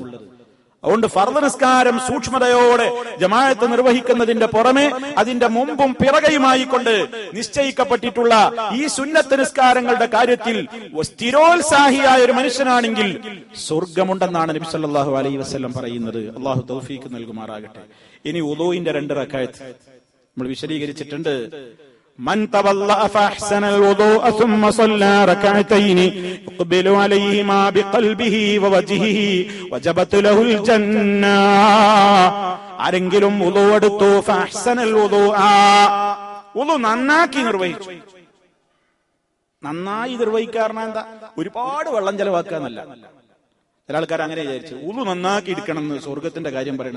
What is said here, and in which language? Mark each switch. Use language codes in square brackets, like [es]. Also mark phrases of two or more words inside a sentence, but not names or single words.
[ml] അതുകൊണ്ട് ഫർദ് നിസ്കാരം സൂക്ഷ്മതയോടെ ജമാഅത്ത് നിർവഹിക്കുന്നതിന്റെ പുറമെ അതിന്റെ മുമ്പും പിറകെയുമായി കൊണ്ട് നിശ്ചയിക്കപ്പെട്ടിട്ടുള്ള ഈ സുന്നത്ത് നിസ്കാരങ്ങളുടെ കാര്യത്തിൽ സ്ഥിരോത്സാഹിയായ ഒരു മനുഷ്യനാണെങ്കിൽ സ്വർഗമുണ്ടെന്നാണ് നബി [ar] صلى الله عليه وسلم [ml] പറയുന്നത്. അള്ളാഹു തൗഫീഖ് നൽകുമാറാകട്ടെ. ഇനി വുളൂഇന്റെ 2 റകഅത്ത് നമ്മൾ വിശദീകരിച്ചിട്ടുണ്ട്. [ar] من تولى فأحسن الوضوء ثم صلى ركعتين يقبل عليهما بقلبه ووجهه وجبت له الجنة. [ml] ആരെങ്കിലും വുളൂ എടുത്തു, [ar] فأحسن الوضوء, [ml] വുളൂ നന്നാക്കി നിർവഹിച്ചു. നന്നായി നിർവഹിക്കാറുണ്ട് എന്താ? ഒരുപാട് വെള്ളം ചെലവാക്കാന്നല്ല. ചില ആൾക്കാർ അങ്ങനെ വിചാരിച്ചു വുളൂ നന്നാക്കി എടുക്കണം എന്ന് സ്വർഗത്തിന്റെ കാര്യം പറയണം.